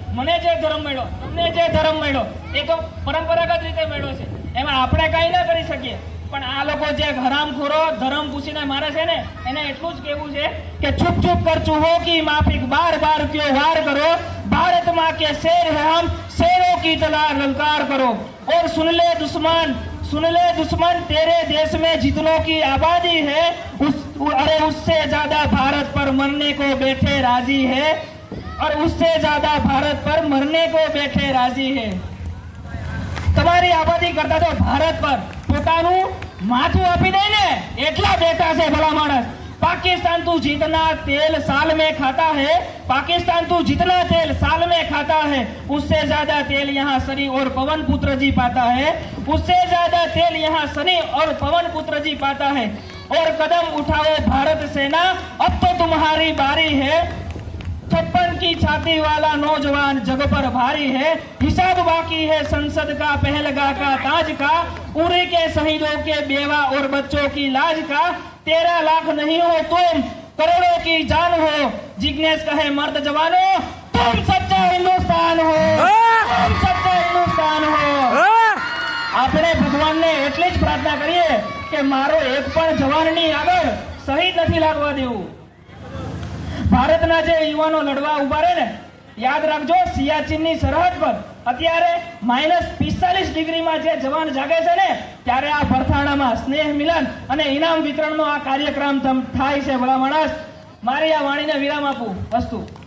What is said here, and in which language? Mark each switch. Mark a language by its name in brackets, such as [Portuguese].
[Gujarati] મને જે ધર્મ મળ્યો, તમને જે ધર્મ મળ્યો એ તો પરંપરાગત રીતે મળ્યો છે, એમાં આપણે કઈ ના કરી શકીએ. પણ આ લોકો જે હરામખોરો ધર્મ પૂછીને મારે છે ને એને એટલું જ કહેવું છે કે [Hindi] છુપ છુપ કર ચૂહો કી માફિક બાર બાર ક્यों वार करो, भारत माँ के शेर है हम, शेरों की तरह ललकार करो. और सुन ले दुश्मन, तेरे देश में जितनों की आबादी है अरे उससे ज्यादा भारत पर मरने को बैठे राजी है, और उससे ज्यादा भारत पर मरने को बैठे राजी है. [Gujarati] તમારી આબાદી કરતા તો ભારત પર પોતાનું માથું આપી દે ને એટલા બેઠા છે ભલા માણસ. [Hindi] पाकिस्तान तू जितना तेल साल में खाता है, पाकिस्तान तू जितना तेल साल में खाता है, उससे ज्यादा तेल यहाँ शनि और पवन पुत्र जी पाता है, उससे ज्यादा तेल यहाँ शनि और पवन पुत्र जी पाता है. और कदम उठाओ भारत सेना, अब तो तुम्हारी बारी है. 56 की छाती वाला नौजवान जग पर भारी है, हिसाब बाकी है संसद का पहलगा का ताज का, उरी के शहीदों के बेवा और बच्चों की लाज का. 13 लाख नहीं हो तुम, करोड़ों की जान हो. जिग्नेश कहे मर्द जवानों, तुम सच्चा हिंदुस्तान हो, तुम सच्चा हिंदुस्तान हो. [Gujarati] હા આપણે ભગવાનને એટલી જ પ્રાર્થના કરીએ કે મારો એક પણ જવાનની આગળ શહીદ નથી લાગવા દેવું. ભારતના જે યુવાનો લડવા ઉભા રહે ને, યાદ રાખજો સિયાચીનની સરહદ પર અત્યારે -45 ડિગ્રીમાં જે જવાન જાગે છે ને ત્યારે આ ભરથાણામાં સ્નેહ મિલન અને ઇનામ વિતરણનો આ કાર્યક્રમ થાય છે. ભલા માણસ, મારી આ વાણીને વિરામ આપું. વસ્તુ